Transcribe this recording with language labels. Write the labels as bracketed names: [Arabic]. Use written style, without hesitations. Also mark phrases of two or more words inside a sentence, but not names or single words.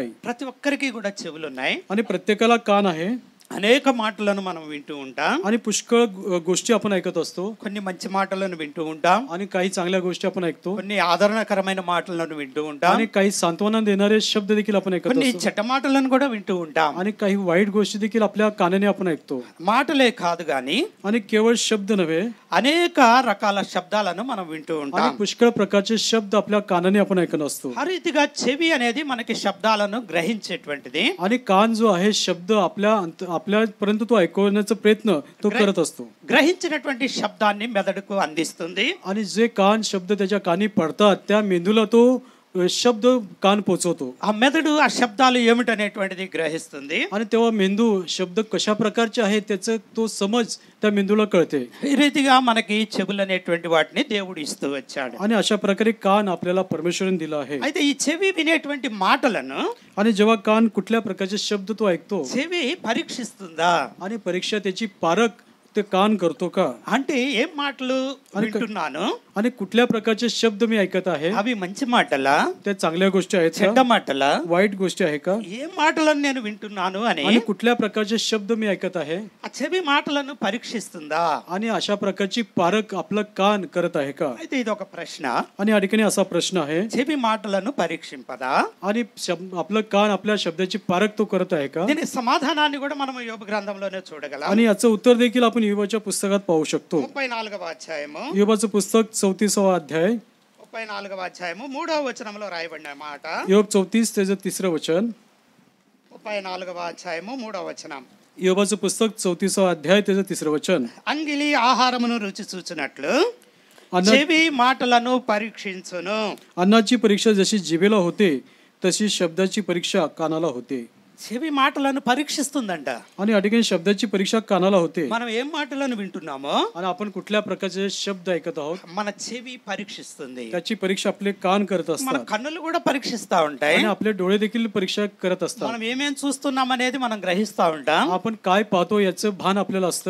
[Telugu] ప్రతి ఒక్కరికి కూడా చెవులు ఉన్నాయి. [Marathi] आणि प्रत्येकाला कान आहे [Telugu] అనేక మాటలను మనం వింటూ ఉంటాం. [Marathi] आणि पुष्कळ गोष्टी आपण ऐकत असतो. [Telugu] కొన్ని మంచి మాటలను వింటూ ఉంటాం, [Marathi] आणि काही चांगल्या गोष्टी आपण ऐकतो. [Telugu] కొన్ని ఆదరణకరమైన మాటలను వింటూ ఉంటాం, [Marathi] आणि काही सांत्वना देणारे शब्द देखील आपण ऐकत [Telugu] కొన్ని [Marathi] असतो. [Telugu] చెడ్డ మాటలను కూడా వింటూ ఉంటాం. [Marathi] आणि काही वाईट गोष्टी देखील आपल्या कानाने आपण ऐकतो. [Telugu] మాటలే కాదు గాని [Marathi] आणि केवळ शब्द नव्हे, [Telugu] అనేక రకాల శబ్దాలను మనం వింటూ [Marathi] आणि [Telugu] ఉంటాం. [Marathi] पुष्कळ प्रकारचे शब्द आपल्या कानाने आपण ऐकत असतो. [Telugu] ఆ రీతిగా చెవి అనేది మనకి శబ్దాలను గ్రహించేటువంటిది. [Marathi] आणि कान जो आहे शब्द आपल्यापर्यंत तो ऐकवण्याचा प्रयत्न तो करत असतो. [Telugu] గ్రహించినటువంటి శబ్దాన్ని మెదడుకు అందిస్తుంది. [Marathi] आणि जे कान शब्द त्याच्या कानी पडतात त्या मेंदूला तो शब्द कान पोचवतो. [Telugu] ఆ మెదడు ఆ శబ్దాలు ఏమిటనేటువంటిది గ్రహిస్తుంది. [Marathi] आणि तेव्हा मेंदू शब्द कशा प्रकारचे आहेत त्याचं तो समज त्या मेंदूला कळते. [Telugu] ఈ రీతిగా మనకి చెవులు అనేటువంటి వాటిని దేవుడు ఇస్తూ వచ్చాడు. [Marathi] आणि अशा प्रकारे कान आपल्याला परमेश्वराने दिला आहे. [Telugu] అయితే ఈ చెవి వినేటువంటి మాటలను [Marathi] आणि जेव्हा कान कुठल्या प्रकारचे शब्द तो ऐकतो [Telugu] చెవి పరీక్షిస్తుందా. [Marathi] आणि परीक्षा त्याची पारख ते कान करतो का, [Telugu] అంటే ఏం మాటలు వింటున్నాను, [Marathi] आणि कुठल्या प्रकारचे शब्द मी ऐकत आहे, [Telugu] అవి మంచి మాటలా, [Marathi] त्या चांगल्या गोष्टी आहेत [Telugu] చెడ్డ [Marathi] का, [Telugu] మాటలా, [Marathi] वाईट गोष्टी आहे का, [Telugu] ఏ మాటలను నేను వింటున్నాను అని [Marathi] आणि कुठल्या प्रकारचे शब्द मी ऐकत आहे, [Telugu] ఆ చెవి మాటలను పరీక్షిస్తుందా. [Marathi] आणि अशा प्रकारची पारख आपलं कान करत आहे का. [Telugu] అయితే ఇది ఒక ప్రశ్న. [Marathi] आणि या ठिकाणी असा प्रश्न आहे, [Telugu] చెవి మాటలను పరీక్షింపదా. [Marathi] आणि आपलं कान आपल्या शब्दाची पारख तो करत आहे का. [Telugu] దీని సమాధానాన్ని కూడా మనం యోబు గ్రంథంలోనే చూడగలం. [Marathi] आणि याचं उत्तर देखील आपण योबाच्या पुस्तकात पाहू शकतो. [Telugu] 34వ అధ్యాయము, [Marathi] योबाचं पुस्तक 34वा अध्याय [Telugu] 34వ అధ్యాయము 3వ వచనంలో రాయబడిన మాట. [Marathi] योग 34 त्याचं 3रं वचन. [Telugu] 34వ అధ్యాయము 3వ వచనం. [Marathi] योबाचं पुस्तक 34वा अध्याय त्याचं 3रं वचन. [Telugu] అంగిలి ఆహారమును రుచి చూచునట్లు [Marathi] अन्न [Telugu] చెవి మాటలను పరీక్షించును. [Marathi] अन्नाची परीक्षा जशी जिभेला होते तशी शब्दाची परीक्षा कानाला होते. [Telugu] చెవి మాటలను పరీక్షిస్తుందంట. [Marathi] आणि या ठिकाणी शब्दाची परीक्षा कानाला होते. [Telugu] మనం ఏం మాటలను వింటున్నామో [Marathi] आणि आपण कुठल्या प्रकारचे शब्द ऐकत आहोत [Telugu] మన చెవి పరీక్షిస్తుంది. [Marathi] त्याची परीक्षा आपले कान करत [Telugu] మన [Marathi] असतात. [Telugu] కన్నులు కూడా పరీక్షిస్తా ఉంటాయి. [Marathi] आणि आपले डोळे देखील परीक्षा करत असतात. [Telugu] మనం ఏమేం చూస్తున్నాం అనేది మనం గ్రహిస్తా ఉంటాం. [Marathi] आपण काय पाहतो याचं भान आपल्याला असतं.